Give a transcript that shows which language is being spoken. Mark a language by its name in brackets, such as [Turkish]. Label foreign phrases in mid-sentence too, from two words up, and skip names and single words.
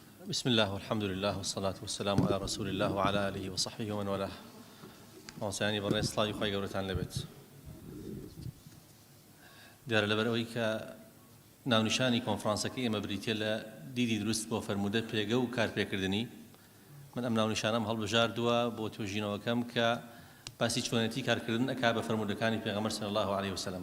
[Arabic] بسم الله والحمد لله والصلاة والسلام على رسول الله وعلى آله وصحبه ومن والاه. [Central Kurdish] موسیانی بەڕێز سڵاوی خۆی گەورەتان لەبێت. دیارە لەبەرەوەی کە ناونیشانی کۆنفرانسەکەی ئێمە بریتیە لە دیدی دروست بۆ فەرموودە پێگە و کارپێکردنی، من ئەم ناونیشانەم هەڵبژاردووە بۆ توێژینەوەکەم کە باسی چۆنێتی کارکردن ئەکا بە فەرموودەکانی پێغەمبەر [Arabic] صلی الله علیه وسلم.